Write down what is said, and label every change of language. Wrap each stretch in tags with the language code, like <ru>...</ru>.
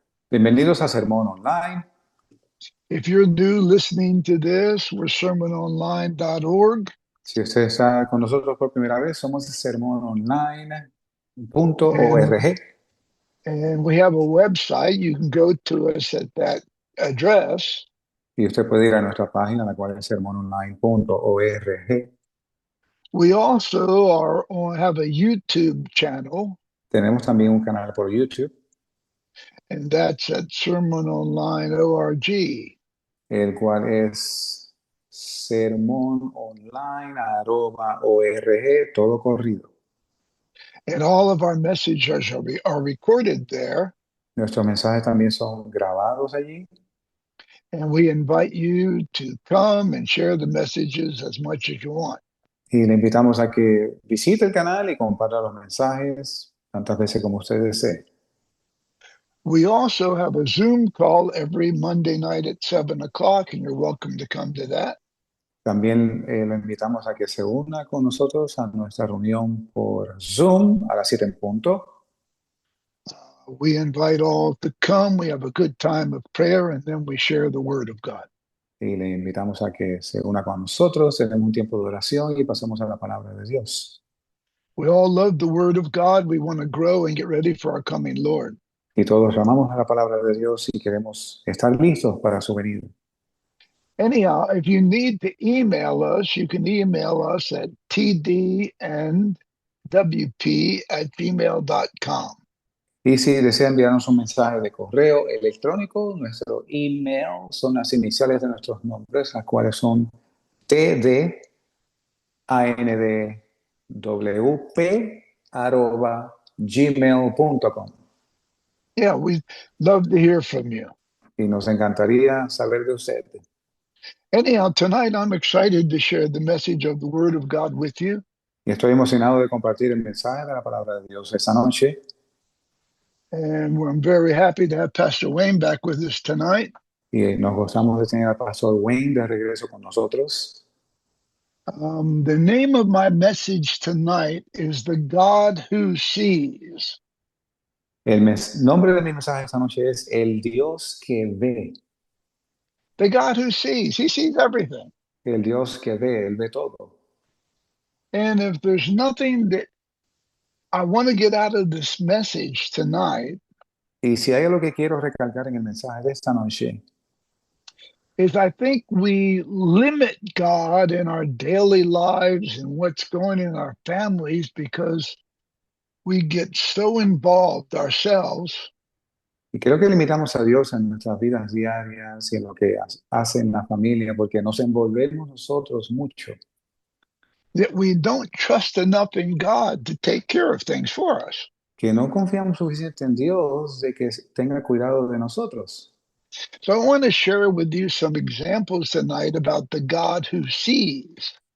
<es>Bienvenidos a Sermón Online.</es> <en>If you're new listening to this, we're sermononline.org.</en> <es>Si usted está con nosotros por primera vez, somos sermononline.org</es> <en>And, and we have a website. You can go to us at that address.</en> <es>y usted puede ir a nuestra página, la cual es sermononline.org.</es> <en>We also have a YouTube channel,</en> <es>Tenemos también un canal por YouTube,</es> <en>and that's at sermononline.org.</en> <es>el cual es sermononline.org, todo corrido.</es> <en>And all of our messages are recorded there.</en> <es>Nuestros mensajes también son grabados allí.</es> <en>And we invite you to come and share the messages as much as you want.</en> <es>Y le invitamos a que visite el canal y comparta los mensajes tantas veces como usted desee.</es> <en>We also have a Zoom call every Monday night at 7 o'clock, and you're welcome to come to that.</en> <es>También lo invitamos a que se una con nosotros a nuestra reunión por Zoom a las 7 en punto.</es> <en>We invite all to come. We have a good time of prayer, and then we share the Word of God.</en> <es>Y le invitamos a que se una con nosotros, tenemos un tiempo de oración y pasamos a la palabra de Dios.</es> <en>We all love the Word of God. We want to grow and get ready for our coming Lord.</en> <es>Y todos amamos a la palabra de Dios y queremos estar listos para su venida.</es> <en>Anyhow, if you need to email us, you can email us at tdnwp@gmail.com.</en> <es>Y si desea enviarnos un mensaje de correo electrónico, nuestro email son las iniciales de nuestros nombres, las cuales son tdandwp@gmail.com.</es> <en>Yeah, we'd love to hear from you.</en> <es>Y nos encantaría saber de usted.</es> <en>Anyhow, tonight I'm excited to share the message of the Word of God with you.</en> <es>Y estoy emocionado de compartir el mensaje de la palabra de Dios esta noche.</es> <en>And I'm very happy to have Pastor Wayne back with us tonight.</en> <es>Y nos gozamos de tener al pastor Wayne de regreso con nosotros.</es> <en>The name of my message tonight is The God Who Sees.</en> <es>Nombre de mi mensaje esta noche es El Dios que ve.</es> <en>The God Who Sees. He sees everything.</en> <es>El Dios que ve, Él ve todo.</es> <en>And if there's nothing that I want to get out of this message tonight,</en> <es>Y si hay algo que quiero recalcar en el mensaje de esta noche,</es> <en>is I think we limit God in our daily lives and what's going in our families because we get so involved ourselves</en> <es>y creo que limitamos a Dios en nuestras vidas diarias y en lo que hace en la familia, porque nos envolvemos nosotros mucho,</es> <en>that we don't trust enough in God to take care of things for us.</en> <es>que no confiamos suficiente en Dios de que tenga cuidado de nosotros.</es> <en>So I want to share with you some examples tonight about the God who sees.</en>